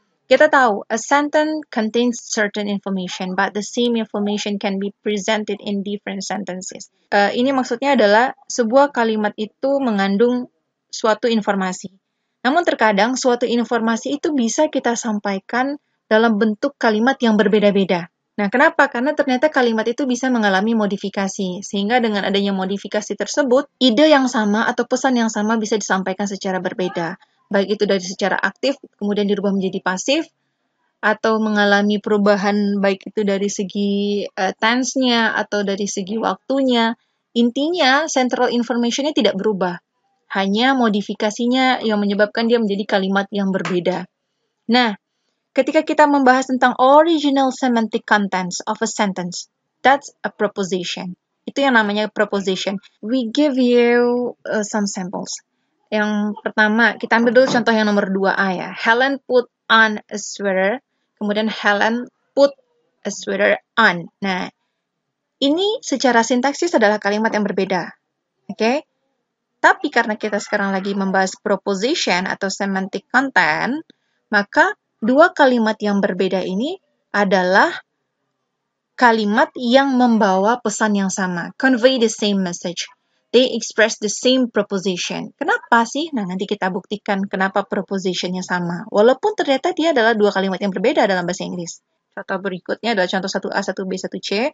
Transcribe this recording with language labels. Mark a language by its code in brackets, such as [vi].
[en] Kita tahu, a sentence contains certain information, but the same information can be presented in different sentences. [id] Ini maksudnya adalah sebuah kalimat itu mengandung suatu informasi. Namun terkadang suatu informasi itu bisa kita sampaikan dalam bentuk kalimat yang berbeda-beda. Nah, kenapa? Karena ternyata kalimat itu bisa mengalami modifikasi. Sehingga dengan adanya modifikasi tersebut, ide yang sama atau pesan yang sama bisa disampaikan secara berbeda. Baik itu dari secara aktif, kemudian dirubah menjadi pasif, atau mengalami perubahan baik itu dari segi tense-nya atau dari segi waktunya. Intinya, central information- nya tidak berubah. Hanya modifikasinya yang menyebabkan dia menjadi kalimat yang berbeda. [en] Nah, ketika kita membahas tentang original semantic contents of a sentence, that's a proposition. [id] Itu yang namanya proposition. [en] We give you some samples. [id] Yang pertama, kita ambil dulu contoh yang nomor 2A ya. [en] Helen put on a sweater, kemudian Helen put a sweater on. [id] Nah, ini secara sintaksis adalah kalimat yang berbeda. Oke? Tapi karena kita sekarang lagi membahas proposition atau semantic content, maka dua kalimat yang berbeda ini adalah kalimat yang membawa pesan yang sama. [en] Convey the same message. They express the same proposition. [id] Kenapa sih? Nah, nanti kita buktikan kenapa propositionnya sama. Walaupun ternyata dia adalah dua kalimat yang berbeda dalam bahasa Inggris. Contoh berikutnya adalah contoh 1A, 1B, 1C.